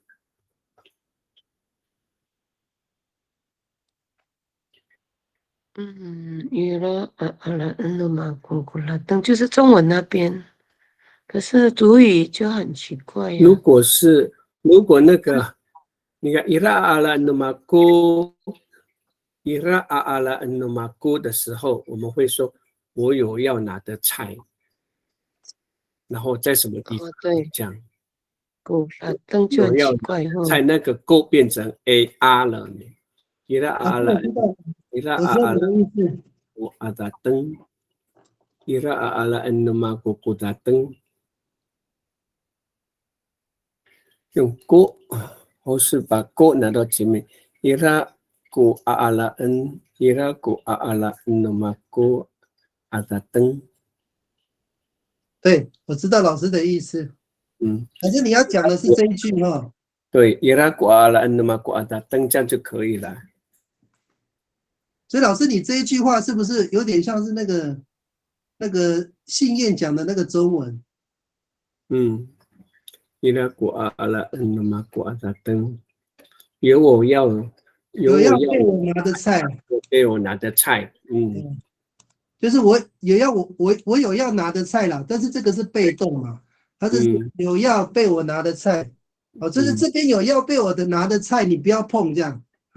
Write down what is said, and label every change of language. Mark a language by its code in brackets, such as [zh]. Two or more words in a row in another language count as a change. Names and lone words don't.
[zh] 就是中文那边，可是主语就很奇怪呀。如果那个 [ami] ira a'ala numaku [zh] 的时候，我们会说我有要拿的菜，然后在什么地方讲？古拉登就很奇怪在那个 go 变成 ar 了呢。 [ami] ira a'ala [zh] 我阿达登 [ami] ira a'ala numaku kudateng， [zh] 用 go 或是把 go 拿到前面 [ami] iraku a'ala'an iraku a'ala'an numaku adateng。 [zh] 对，我知道老师的意思。可是你要讲的是这一句哈。对 [ami] iraku a'ala'an numaku adateng [zh] 这样就可以了。所以老师，你这一句话是不是有点像是那个信燕讲的那个中文 [ami] ？iraku a'ala'an numaku adateng， [zh] 有我要被我拿的菜，被我拿的菜。就是我有要拿的菜啦，但是这个是被动嘛，它是有要被我拿的菜。就是这边有要被我的拿的菜，你不要碰这样。